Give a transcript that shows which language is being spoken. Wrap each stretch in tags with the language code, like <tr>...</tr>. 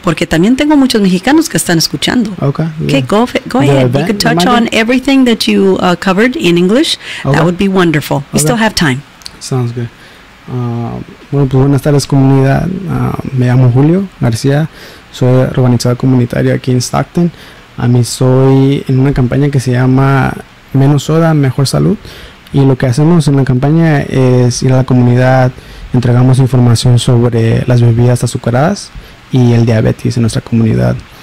<es>Porque también tengo muchos mexicanos que están escuchando.</es> <en>Okay. Okay, go ahead. You could touch on everything that you covered in English. That would be wonderful. We still have time. Sounds good.</en> <es>Bueno, pues buenas tardes, comunidad. Me llamo Julio Garcia, soy organizador comunitario aquí en Stockton. Soy en una campaña que se llama Menos Soda, Mejor Salud, y lo que hacemos en la campaña es ir a la comunidad, entregamos información sobre las bebidas azucaradas y el diabetes en nuestra comunidad.</es>